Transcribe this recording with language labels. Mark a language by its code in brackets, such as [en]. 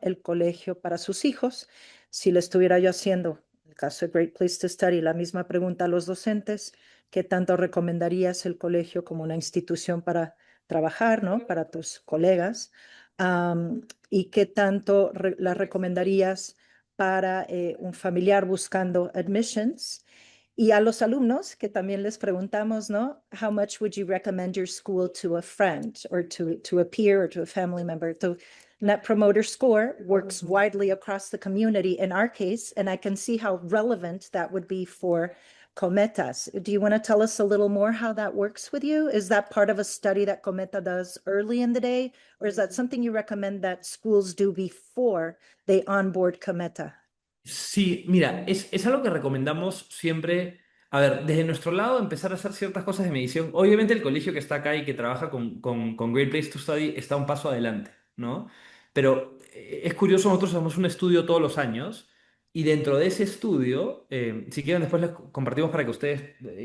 [es] El colegio para sus hijos. Si le estuviera yo haciendo, en el caso de Great Place to Study, la misma pregunta a los docentes, ¿qué tanto recomendarías el colegio como una institución para trabajar, ¿no? Para tus colegas. ¿Y qué tanto la recomendarías para un familiar buscando admissions? Y a los alumnos que también les preguntamos, ¿no? [en] How much would you recommend your school to a friend or to a peer or to a family member? So Net Promoter Score works widely across the community in our case, and I can see how relevant that would be for Cometas. Do you want to tell us a little more how that works with you? Is that part of a study that Cometa does early in the day, or is that something you recommend that schools do before they onboard Cometa? [es] Sí, mira, es algo que recomendamos siempre. A ver, desde nuestro lado, empezar a hacer ciertas cosas de medición. Obviamente, el colegio que está acá y que trabaja con Great Place to Study está un paso adelante, ¿no? Pero es curioso, nosotros hacemos un estudio todos los años y dentro de ese estudio, si quieren, después les compartimos para que ustedes.